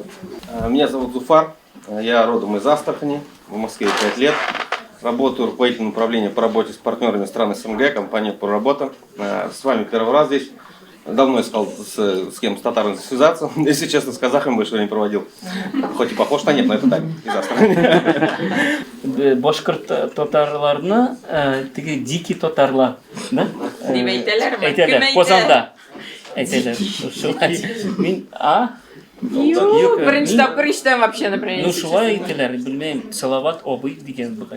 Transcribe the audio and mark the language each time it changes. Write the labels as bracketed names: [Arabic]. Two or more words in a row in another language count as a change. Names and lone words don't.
[Russian] Меня зовут Зуфар, я родом из Астрахани, в Москве 5 лет. Работаю руководителем управления по работе с партнерами стран СНГ, компания «Проработа». С вами первый раз здесь. Давно искал с кем с татарами связаться. Если честно, с казахами больше времени проводил. Хоть и похож на нет, но это так, из Астрахани. [Tatar] Башкорт татарларны теге дикий татарлар, да? Дип әйтәләрме? Әйтәләр, Кем әйтә? Казанда. Әйтәләр. Шулай. Мин Юк, беренче тапкыр ишетәм вообще, например. Ну шулай әйтәләр, белмәйм, Салават абый дигән бугай.